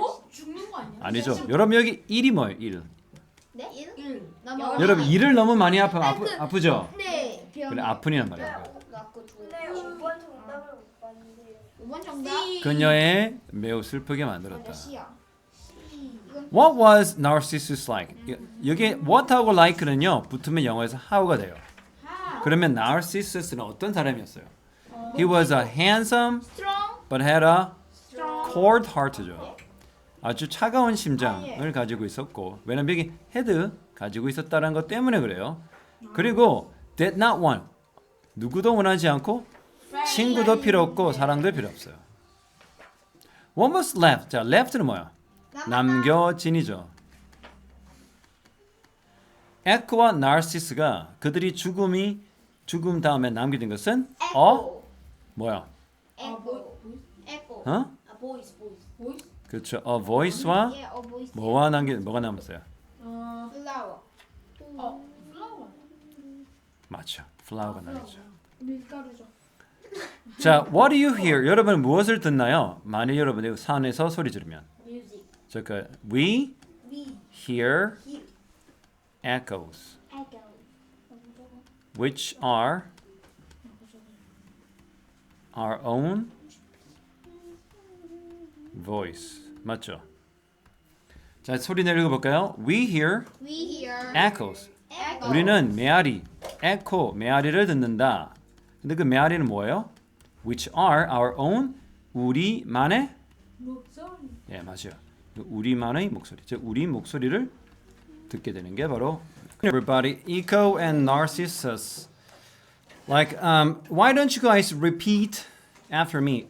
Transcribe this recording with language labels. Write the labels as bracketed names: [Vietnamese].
[Korean] 죽는 거 아니야? 아니죠. 여러분 여기 1이 뭐예요? 1. 네? 1. 여러분 1을 너무 많이 아프죠? 네. 그래 아픈이란 말이에요. 네, 5번 정답을 못 봤는데. 5번 정답. 그녀의 매우 슬프게 만들었다. C야. [English] What was Narcissus like? [Korean] 여기 what하고 like는요 붙으면 영어에서 how가 돼요. 그러면 Narcissus는 어떤 사람이었어요? [English] He was a handsome Strong. but had a cold heart죠. [Korean] 아주 차가운 심장을 가지고 있었고 왜냐면 여기 had 가지고 있었다는 것 때문에 그래요. 그리고 [English] did not want [Korean] 누구도 원하지 않고 친구도 필요 없고 사랑도 필요 없어요. [English] What was left? [Korean] 자, left는 뭐야? 남겨진이죠. 에코와 나르시스가 그들이 죽음 다음에 남겨진 것은 뭐야? 에코. 어? [English] 보이스. [Korean] 그렇죠. A voice와 뭐가 남았어요? [English] 플라워. 플라워. [Korean] 맞죠. 플라워가 남았죠. 밀가루죠. [English] 자, what do you hear? [Korean] 여러분 무엇을 듣나요? 만일 여러분이 산에서 소리 지르면. [English] 뮤직. 잠깐, we hear echoes, which are our own voice. [Korean] 맞죠? 자, 소리 내려 볼까요? [English] We hear echoes. [Korean] 우리는 메아리, echo, 메아리를 듣는다. 근데 그 메아리는 뭐예요? [English] Which are our own, 우리만의 [Korean] 목소리. 예, 맞아요. 우리만의 목소리. 즉 우리 목소리를 듣게 되는 게 바로 everybody, Echo and Narcissus. [English] Like, why don't you guys repeat after me?